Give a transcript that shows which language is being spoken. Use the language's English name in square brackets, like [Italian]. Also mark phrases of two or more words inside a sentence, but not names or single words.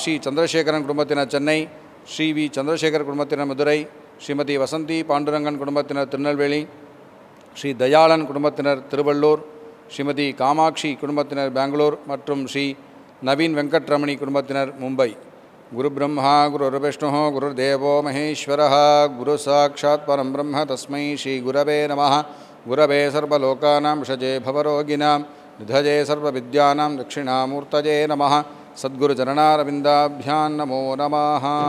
[Tamil] ஸ்ரீ சந்திரசேகரன் குடும்பத்தினர் சென்னை, ஸ்ரீ வி. சந்திரசேகர் குடும்பத்தினர் மதுரை, ஸ்ரீமதி வசந்தி பாண்டுரங்கன் குடும்பத்தினர் திருநெல்வேலி, ஸ்ரீ தயாளன் குடும்பத்தினர் திருவள்ளூர், ஸ்ரீமதி காமாட்சி குடும்பத்தினர் பெங்களூர் மற்றும் ஸ்ரீ நவீன் வெங்கட்ரமணி குடும்பத்தினர் மும்பை. [Sanskrit] गुरु ब्रह्मा गुरु विष्णु गुरु देवो महेश्वरः गुरु साक्षात् परं ब्रह्म तस्मै श्री गुरवे नमः. गुरवे सर्वलोकानां भिषजे भवरोगिणाम् निधये सर्वविद्यानां दक्षिणामूर्तये नमः. सद्गुरु चरणारविन्दाभ्यां नमो नमः.